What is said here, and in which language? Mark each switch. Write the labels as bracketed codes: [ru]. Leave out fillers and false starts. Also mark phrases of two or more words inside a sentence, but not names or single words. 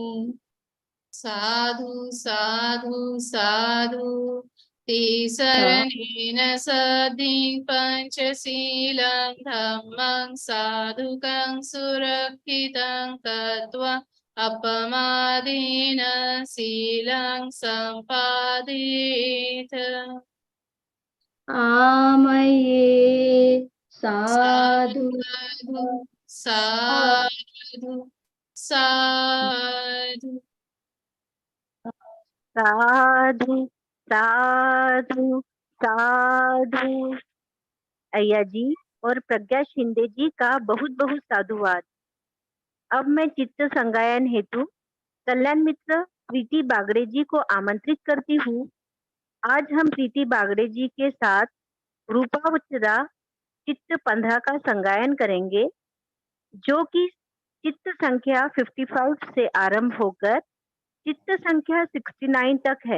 [pi] साधु साधु साधु ते शरणेन सद्धिं पञ्चशीलं धम्मं साधुकं सुरक्षितं कृत्वा अपमादेन शीलं सम्पादयेत् आमये साधु साधु साधु साधु साधु साधु साधु। [hi] अय्या जी और प्रज्ञा शिंदे जी का बहुत बहुत साधुवाद। अब मैं चित्त संगायन हेतु कल्याण मित्र प्रीति बागड़े जी को आमंत्रित करती हूँ। आज हम प्रीति बागड़े जी के साथ रूपावचरा चित्त 15 का संगायन करेंगे, जो कि चित्त संख्या 55 से आरंभ होकर चित्त संख्या 69 तक है।